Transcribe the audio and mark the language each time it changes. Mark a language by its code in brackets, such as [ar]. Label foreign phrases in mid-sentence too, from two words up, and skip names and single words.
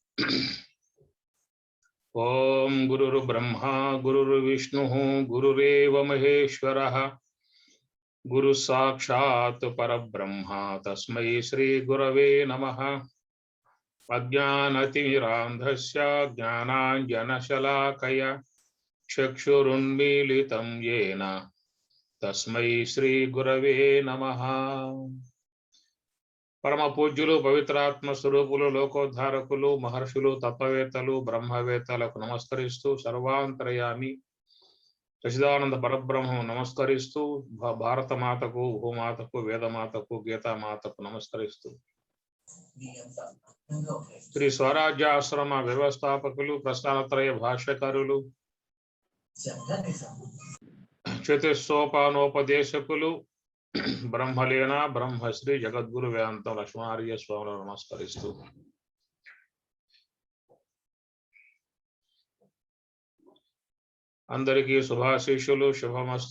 [sa] ओम गुरुर्ब्रह्मा गुरुर्विष्णुः गुरुरेव महेश्वरः गुरु साक्षात् परब्रह्म तस्मै श्री गुरवे नमः। अज्ञानतिमिरान्धस्य ज्ञानाञ्जनशलाकया चक्षुरुन्मीलितं येन तस्मै श्री गुरवे नमः। [te] परम पूज्युలు పవిత్రాత్మ స్వరూపులు లోకోద్ధారకులు మహర్షులు తత్వవేత్తలు బ్రహ్మవేత్తలకు నమస్కరిస్తూ సర్వాంతర్యామి సచిదానంద పరబ్రహ్మం నమస్కరిస్తూ భారత మాతకు భూమాతకు వేదమాతకు గీతామాతకు నమస్కరిస్తూ శ్రీ స్వరాజ్య ఆశ్రమ వ్యవస్థాపకులు ప్రస్థానత్రయ భాష్యకారులు చతుస్సోపానోపదేశకులు బ్రహ్మలీన బ్రహ్మశ్రీ జగద్గురు వేదాంతం లక్ష్మణార్య స్వాములను నమస్కరిస్తూ అందరికీ శుభాశీషులు శుభమస్తు.